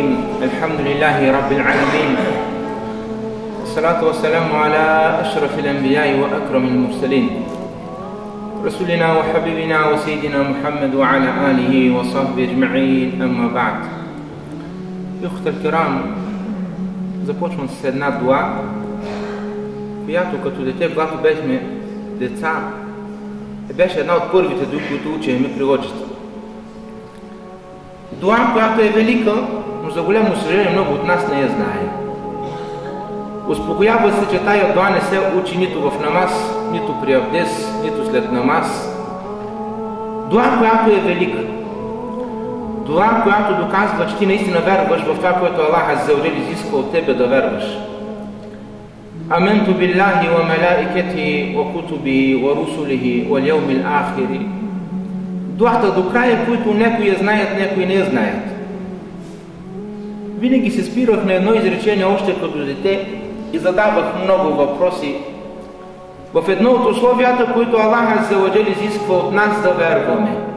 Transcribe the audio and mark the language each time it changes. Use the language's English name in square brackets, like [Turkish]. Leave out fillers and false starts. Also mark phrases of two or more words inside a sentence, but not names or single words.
[Arabic] الحمد لله رب العالمين، والصلاة والسلام على أشرف الأنبياء وأكرم المرسلين، رسولنا وحبيبنا وسيدنا محمد وعلى آله وصحبه أجمعين. أما بعد. Иухте الكرام, [Bulgarian] започвам с една дуа, която като дете, когато бяхме деца, беше една от първите дуи, които учехме при отчета. Дуа, която е велика, но за голямо съжаление много от нас не я знае. Успокоява се, че тая дуа не се учи нито в намаз, нито при абдес, нито след намаз. Дуа, която е велика. Дуа, която доказва, че ти наистина вярваш в това, което [Arabic] الله عز وجل [Bulgarian] изисква от тебе да вярваш. [Arabic] آمنت بالله وملائكته وكتبه ورسله واليوم الآخر. [Bulgarian] Дуата до края, които някои я знаят, някои не я знаят. Винаги се спирах на едно изречение още като дете и задавах много въпроси. В едно от условията, които [Arabic] الله عز وجل [Bulgarian] изисква от нас да вярваме.